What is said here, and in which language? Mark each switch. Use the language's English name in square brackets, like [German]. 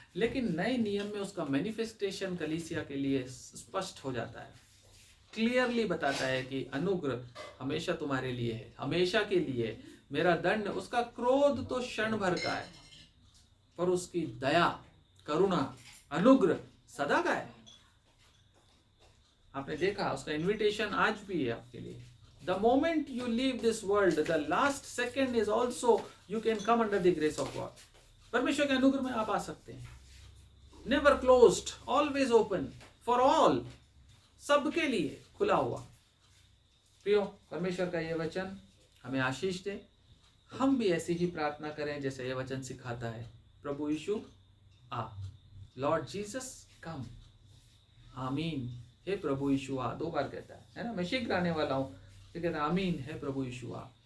[Hindi] लेकिन नए नियम में उसका मैनिफेस्टेशन कलीसिया के लिए स्पष्ट हो जाता है, क्लियरली बताता है कि अनुग्रह हमेशा तुम्हारे लिए है, हमेशा के लिए। मेरा दंड, उसका क्रोध तो क्षण भर का है, पर उसकी दया, करुणा, अनुग्रह सदा का है। आपने देखा, उसका इन्विटेशन आज भी है आपके लिए। [English] The moment you leave this world, the last second is also you can come under the grace of God. [Hindi] परमेश्वर के अनुग्रह में आप आ सकते हैं। [English] Never closed, always open for all, [Hindi] सबके लिए खुला हुआ। प्रियो, परमेश्वर का ये वचन हमें आशीष दे। हम भी ऐसी ही प्रार्थना करें जैसे ये वचन सिखाता है। प्रभु यीशु आ, [English] lord Jesus come, [Hindi] आमीन। हे प्रभु यीशु आ, 2 बार कहता है ना। मैं शीघ्र आने वाला हूँ, कहता है आमीन, है प्रभु यीशु आ।